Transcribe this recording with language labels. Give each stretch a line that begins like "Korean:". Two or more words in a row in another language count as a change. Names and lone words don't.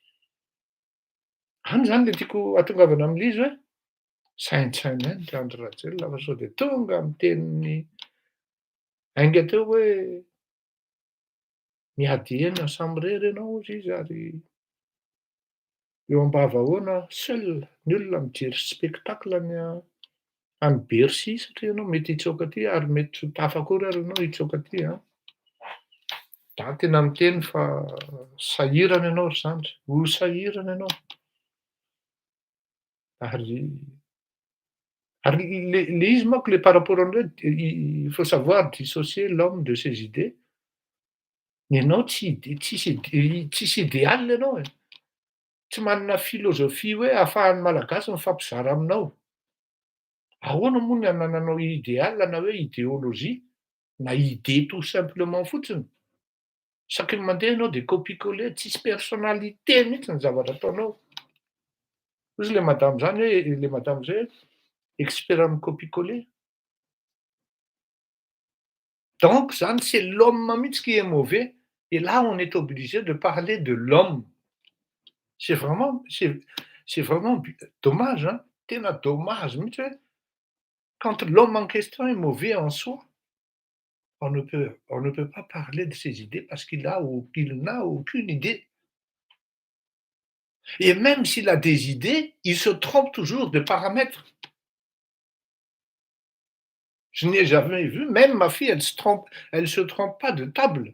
Malagasy: Any zany le tiako atongavana am'le izy hoe saintsaina ihany ry Andry Rajoelina fa sao de tonga amin'ny teniny ainga teo hoe miady hena samy rery ianao hozy izy ary eo am-bava ahoana seul ny olona mijery spectacle-ny any Bercy satria ianao mety hitsoaka aty ary mety tsy ho tafakory ary ianao hitsoaka aty a. Za tena miteny fa sahirana ianao ry zandry, ho sahirana ianao. Ary le izy manko le
French: par rapport an'ireo il faut savoir dissocier l'homme de ses idées.
Malagasy: Ianao tsisy idéal ianao e. Tsy manana filôzofia hoe ahafahan'ny malagasy mifampizara aminao. Ahoana moa ny anananao idéal na hoe idéologie na
French: idée tout simplement
Malagasy: fotsiny. Saky ny mandeha ianao de copier-coller tsisy personnalité mihitsy ny zavatra ataonao. Hozy le madame zany hoe le madame zay expert amin'ny copier-coller.
French: Donc zany c'est l'homme mihitsy qui est mauvais et là on est obligé de parler de l'homme. C'est vraiment dommage hein,
Malagasy: tena dommage mihitsy hoe
French: quand l'homme en question est mauvais en soi, on ne peut pas parler de ses idées parce qu'il n'a aucune idée. Et même s'il a des idées, il se trompe toujours de paramètres. Je n'ai jamais vu, même ma fille, elle se trompe pas de table.